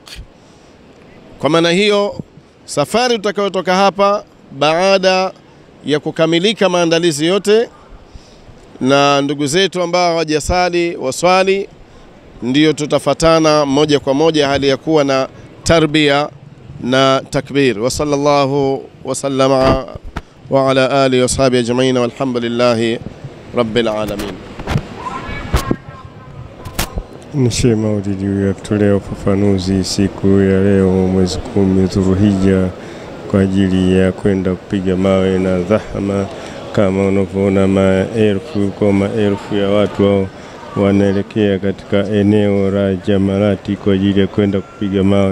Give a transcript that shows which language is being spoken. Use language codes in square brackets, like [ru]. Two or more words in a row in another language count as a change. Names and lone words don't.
[sw] Kwa maana hiyo safari tutakayotoka hapa, baada ya kukamilika maandalizi yote na ndugu zetu ambao hawajasali waswali, ndio tutafatana moja kwa moja hali ya kuwa na tarbia na takbir. [ar] وصلى الله وسلم وعلى آله وصحبه أجمعين والحمد لله رب العالمين. [sw] Sheikh Maulidi yakutolea ufafanuzi siku ya leo mwezi 10 Dhulhijja kwa ajili ya kwenda kupiga mawe na dhahama. Kama unavyoona maelfu ya watu wao wanaelekea katika eneo la Jamarati kwa ajili ya kwenda kupiga mawe.